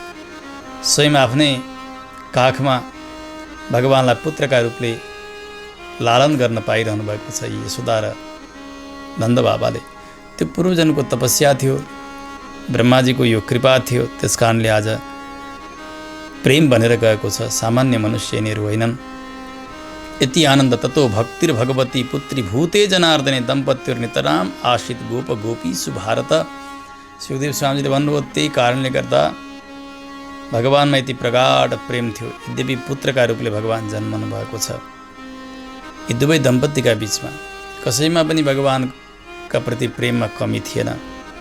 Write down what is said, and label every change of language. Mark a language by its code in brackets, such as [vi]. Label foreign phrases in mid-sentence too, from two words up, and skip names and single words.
[ne] स्वयं आफ्नै काखमा भगवानलाई पुत्रका रूपले लालन गर्न पाइरहनु भएको छ यशोदा र नन्द बाबाले। त्यो पूर्वजनको तपस्या थियो, ब्रह्माजीको यो कृपा थियो, त्यस कारणले आज प्रेम बनेर गएको छ। सामान्य मनुष्य यिनीहरू होइनन्। [sa] यति आनन्द ततो भक्तिर भगवती पुत्री भूते जनार्दने दम्पत्युर्नितराम आश्रित गोप गोपीसु भारत। [ne] सुखदेव स्वामीजीले भन्नुभयो, त्यही कारणले गर्दा भगवानमा यति प्रगाढ प्रेम थियो। यद्यपि पुत्रका रूपले भगवान जन्मनु भएको छ। यी दुवै दम्पतिका बीचमा कसैमा पनि भगवानका प्रति प्रेममा कमी थिएन।